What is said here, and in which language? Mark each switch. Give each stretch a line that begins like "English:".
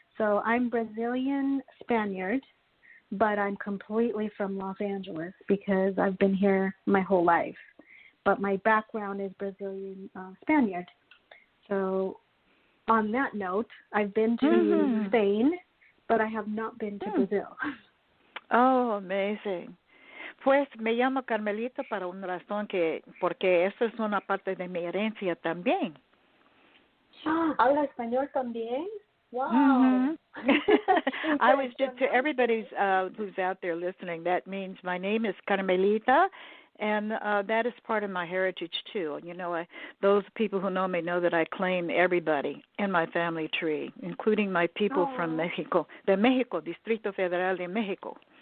English: So I'm Brazilian Spaniard, but I'm completely from Los Angeles because I've been here my whole life. But my background is Brazilian Spaniard. So on that note, I've been to Spain, but I have not been to Brazil. Oh, amazing.
Spanish: Pues me llamo Carmelita para una razón porque eso es una parte de mi herencia también. ¿Habla español también? Wow.
English: I was just, to everybody who's out there listening, that means my name is Carmelita, and that is part of my heritage, too. Those people who know me know that I claim everybody in my family tree, including my people from Mexico,
Spanish: de México, Distrito Federal de México.